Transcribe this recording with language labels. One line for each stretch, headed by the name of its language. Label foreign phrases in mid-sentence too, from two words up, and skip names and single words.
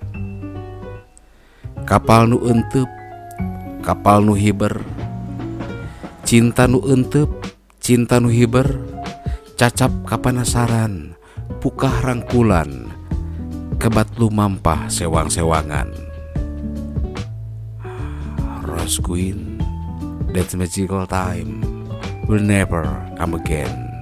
Sundanese: Kapal nu eunteup, kapal nu hiber, cinta nu eunteup, cinta nu hiber, cacap kapanasaran, pukah rangkulan, kebat lumampah sewang-sewangan.
English: Rose Queen, that magical time will never come again.